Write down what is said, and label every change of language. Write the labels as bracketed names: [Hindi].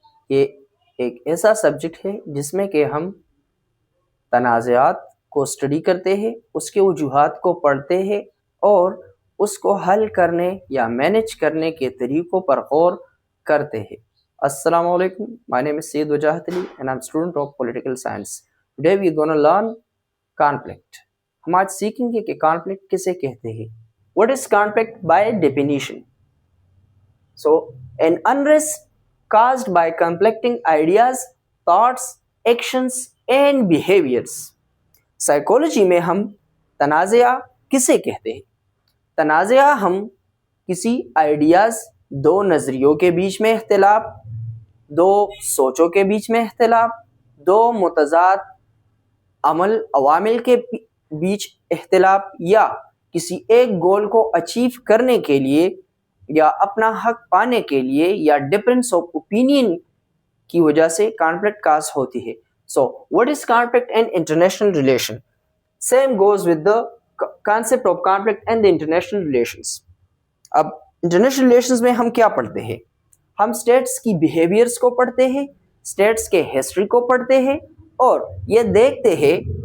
[Urdu] یہ ایک ایسا سبجیکٹ ہے جس میں کہ ہم تنازعات کو اسٹڈی کرتے ہیں، اس کے وجوہات کو پڑھتے ہیں اور اس کو حل کرنے یا مینیج کرنے کے طریقوں پر غور کرتے ہیں. السلام علیکم. [English] My name is Syed Wajahat Ali and I'm a student of political science. Today we are going to learn conflict. [Urdu] ہم آج سیکھیں گے کہ conflict کسے کہتے ہیں. [English] What is conflict by definition? So, an unrest caused by conflicting ideas, thoughts, actions and behaviors. [Urdu] Psychology میں ہم تنازعہ کسے کہتے ہیں؟ تنازعہ ہم کسی آئیڈیاز، دو نظریوں کے بیچ میں اختلاف، دو سوچوں کے بیچ میں اختلاف، دو متضاد عوامل کے بیچ اختلاف، یا کسی ایک گول کو اچیو کرنے کے لیے یا اپنا حق پانے کے لیے یا [English] difference of opinion [Urdu] کی وجہ سے کانفلکٹ کاز ہوتی ہے. [English] So, what is conflict and international relation? Same goes with the concept of conflict and the international relations. [Urdu] اب انٹرنیشنل ریلیشنز میں ہم کیا پڑھتے ہیں؟ ہم اسٹیٹس کی بیہیویئرس کو پڑھتے ہیں، اسٹیٹس کے ہسٹری کو پڑھتے ہیں اور یہ دیکھتے ہیں